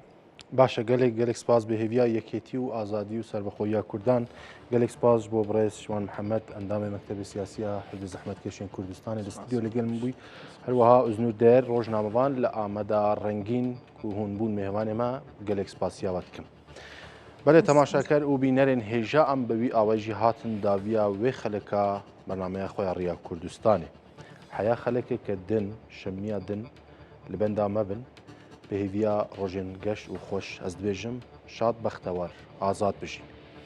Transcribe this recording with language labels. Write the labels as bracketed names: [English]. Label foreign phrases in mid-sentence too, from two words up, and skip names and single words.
[Kurdish] باشە gelek spas bi hêviya yekêtî û azadî û servexweyiya Kurdan gelek spas bo birêz Şivan Mihemed endamê Mektebê Siyasiya Hizbê Zehmetkeşên Kurdistanê li stûdyo li gel min bûy herwiha Öznûr Der rojnamevan li ameda rengîn ku hûn bûn mêvanê me gelek spasiya we dikim. Belê temaşeker û bînerên hêja em bi wî awayî jî hatin daviya wê xeleka bernameya xwe ya Rêya Kurdistanê. Heya xelekeke din şemiya din li benda me bin بهێویا ڕۆژێن گەشت و خۆش ئەس دبێژم شاد بەختەوار ئازاد بژین.